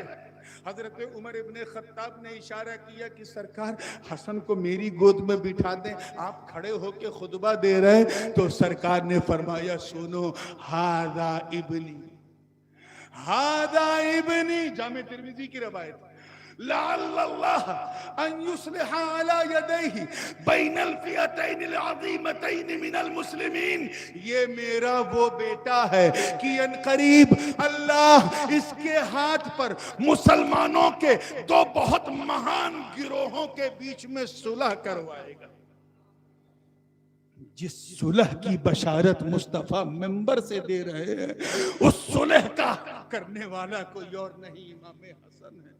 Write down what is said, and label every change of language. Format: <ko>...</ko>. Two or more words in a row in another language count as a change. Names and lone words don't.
<ur>حضرت عمر ابن خطاب نے اشارہ کیا کہ سرکار حسن کو میری گود میں بٹھا دیں، آپ کھڑے ہو کے خطبہ دے رہے ہیں. تو سرکار نے فرمایا سنو،</ur> <ar>ہذا ابنی، ہذا ابنی.</ar> <ur>جامع ترمذی کی روایت،</ur> <ar>لعل اللہ ان یصلح علی یدیہ بین الفئتین العظیمتین من المسلمین.</ar> <ur>یہ میرا وہ بیٹا ہے کہ ان قریب اللہ اس کے ہاتھ پر مسلمانوں کے دو بہت مہان گروہوں کے بیچ میں صلح کروائے گا. جس صلح کی بشارت مصطفیٰ منبر سے دے رہے ہیں، اس صلح کا کرنے والا کوئی اور نہیں، امام حسن ہے.</ur>